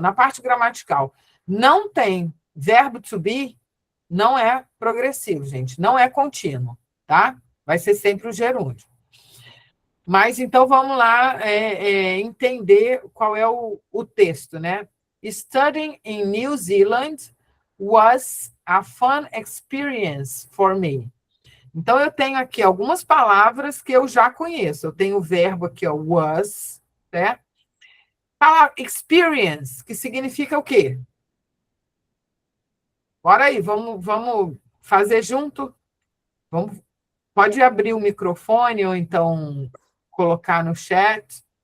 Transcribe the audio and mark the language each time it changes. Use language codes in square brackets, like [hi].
[pt] Na parte gramatical, não tem verbo to be, não é progressivo, gente, não é contínuo, tá? Vai ser sempre o gerúndio. Mas então vamos lá entender qual é o texto, né? [en] Studying in New Zealand was a fun experience for me. [pt] Então, eu tenho aqui algumas palavras que eu já conheço. Eu tenho o verbo aqui, ó, was, né? Palavra experience, que significa o quê? Bora aí, vamos fazer junto? Pode abrir o microfone ou então colocar no chat.